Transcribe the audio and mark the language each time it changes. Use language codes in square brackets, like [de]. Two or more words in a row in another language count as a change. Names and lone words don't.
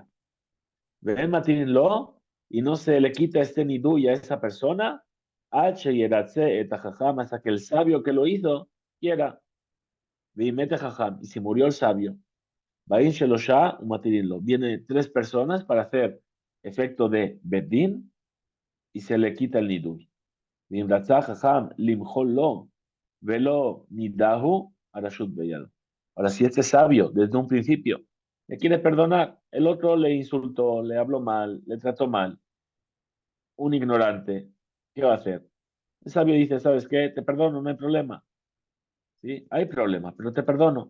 [es] Ven lo y no se le quita este nidui a esa persona, hasta que el sabio que lo hizo quiera. Y si murió el sabio, viene tres personas para hacer efecto de bedín y se le quita el nidui. [he] ואם רצה חכם למחול לו ולא נידהו הרשות בידו. [es] Ahora, si este sabio, desde un principio, le quiere perdonar, el otro le insultó, le habló mal, le trató mal, un ignorante, ¿qué va a hacer? El sabio dice, ¿sabes qué? Te perdono, no hay problema. Sí, hay problema, pero te perdono.